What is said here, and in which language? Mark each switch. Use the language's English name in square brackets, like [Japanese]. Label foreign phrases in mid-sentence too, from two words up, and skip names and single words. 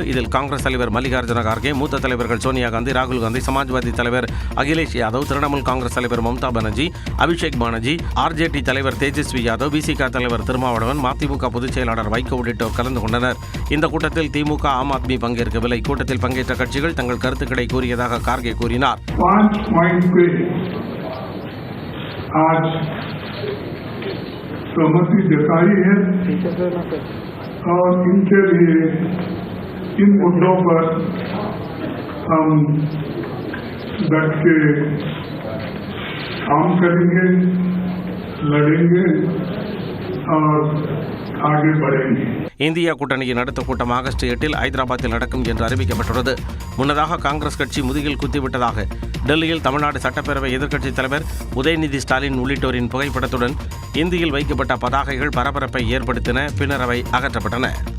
[Tamil] இதில் காங்கிரஸ் தலைவர் மல்லிகார்ஜுன கார்கே, மூத்த தலைவர்கள் சோனியா காந்தி, ராகுல் காந்தி, சமாஜ்வாதி தலைவர் அகிலேஷ் யாதவ், திரிணாமுல் காங்கிரஸ் தலைவர் மம்தா பானர்ஜி, அபிஷேக் பானர்ஜி, ஆர்ஜேடி தலைவர் தேஜஸ்வி யாதவ், விசிக தலைவர் திருமாவளவன், மதிமுக பொதுச் செயலாளர் வைகோ உள்ளிட்டோர் கலந்து கொண்டனர். இந்த கூட்டத்தில் திமுக, ஆம் ஆத்மி பங்கேற்கவில்லை. கூட்டத்தில் பங்கேற்ற கட்சிகள் தங்கள் கருத்துக்களை கூறியதாக கார்கே கூறினார். [Hindi] आज सहमति जताई है और इनके लिए इन मुद्दों पर हम डट के काम करेंगे, लड़ेंगे और आगे बढ़ेंगे। [Tamil] இந்தியா கூட்டணியின் அடுத்த கூட்டம் ஆகஸ்ட் 8 ஐதராபாத்தில் நடக்கும் என்று அறிவிக்கப்பட்டுள்ளது. முன்னதாக காங்கிரஸ் கட்சி முதுகில் குத்திவிட்டதாக டெல்லியில் தமிழ்நாடு சட்டப்பேரவை எதிர்க்கட்சித் தலைவர் உதயநிதி ஸ்டாலின் உள்ளிட்டோரின் புகைப்படத்துடன் இந்தியில் வைக்கப்பட்ட பதாகைகள் பரபரப்பை ஏற்படுத்தின. பின்னர் அவை அகற்றப்பட்டன.